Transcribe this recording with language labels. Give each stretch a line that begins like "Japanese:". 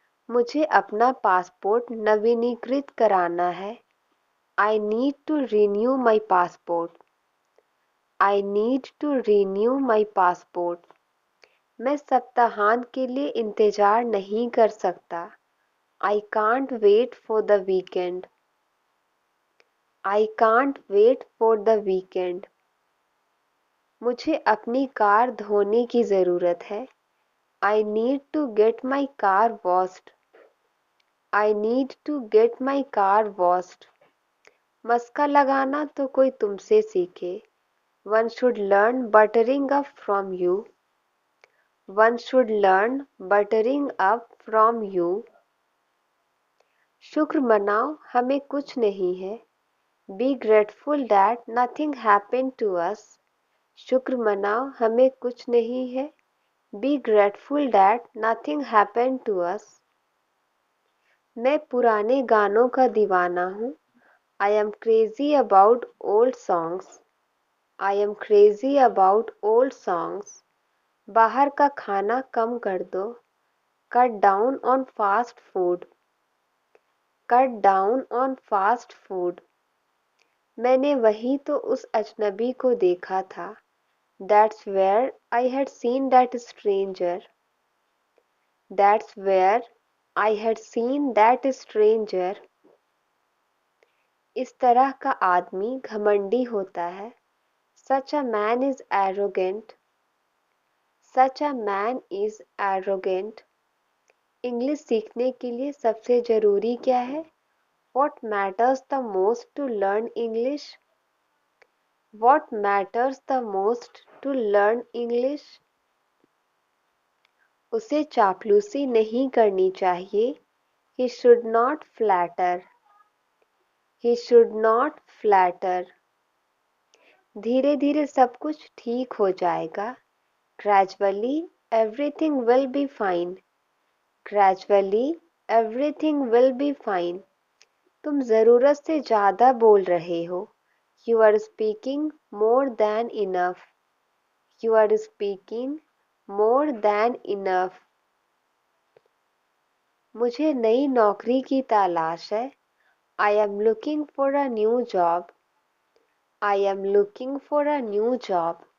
Hindi: मुझे अपना पासपोर्ट नवीनीकृत कराना है.
English: I need to renew my passport. I need to renew my passport.
Hindi: मैं सप्ताहांत के लिए इंतज़ार नहीं कर सकता.
English: I can't wait for the weekend. I can't wait for the weekend.
Hindi: मुझे अपनी कार धोने की ज़रूरत है.
English: I need to get my car washed. I need to get my car washed.
Hindi: मस्का लगाना तो कोई तुमसे सीखे.
English: One should learn buttering up from you. One should learn buttering up from you.
Hindi: शुक्र मनाओ हमें कुछ नहीं है.
English: Be grateful that nothing happened to us.
Hindi: शुक्र मनाओ हमें कुछ नहीं है.
English: Be grateful that nothing happened to us.
Hindi: मैं पुराने गानों का दीवाना हूँ.
English: I am crazy about old songs. I am crazy about old songs.
Hindi: बाहर का खाना कम कर दो.
English: Cut down on fast food. Cut down on fast food.
Hindi: मैंने वहीं तो उस अजनबी को देखा था.
English: That's where I had seen that stranger. That's where I had seen that stranger.
Hindi: इस तरह का आदमी घमंडी होता है.
English: Such a man is arrogant. Such a man is arrogant.
Hindi: English सीखने के लिए सबसे ज़रूरी क्या है?
English: What matters the most to learn English? What matters the most to learn English?
Hindi: उसे चापलूसी नहीं करनी चाहिए.
English: He should not flatter. He should not flatter.
Hindi: धीरे धीरे सब कुछ ठीक हो जाएगा.
English: Gradually everything will be fine. Gradually everything will be fine.
Hindi: तुम ज़रूरत से ज़्यादा बोल रहे हो.
English: You are speaking more than enough. You are speaking more than enough.
Hindi: मुझे नई नौकरी की तलाश है.
English: I am looking for a new job. I am looking for a new job.